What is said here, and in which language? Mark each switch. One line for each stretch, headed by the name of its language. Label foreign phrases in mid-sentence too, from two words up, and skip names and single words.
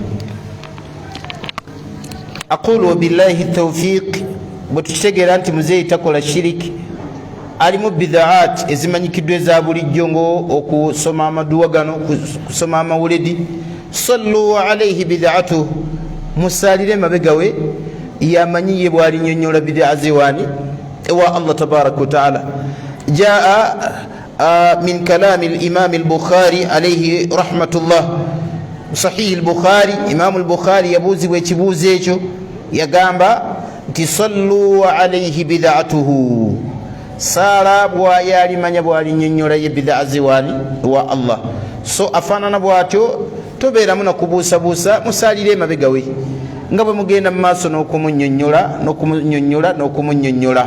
Arabic: أقول وبالله التوفيق,
Ganda: bwe tukitegeera nti muzeeyi takola shiriki, alimu bidaat ezimanyikiddwa eza bulijjo ng'okusoma amaduwa gano, kusoma amawuledi.
Arabic: صلوا عليه بدعته,
Ganda: musaalire mabegawe yamanyiye bw'alinyonnyola bidaa zewaani ewa
Arabic: الله تبارك وتعالى. جاء من كلام الإمام البخاري عليه رحمة الله,
Ganda: sahih al-Bukhari, imam al-Bukhari yabuuzibwa ekibuuzo ekyo, yagamba nti
Arabic: صلوا عليه بدعته,
Ganda: saala bw'ayalimanya bw'alinyonnyola ye bidaa zewaani ewa Allah. So afaanana bw'atyo, tobeeramu nakubuusabuusa, musaalire emabegawe nga bwe mugenda mu maaso n'okumunyonnyola.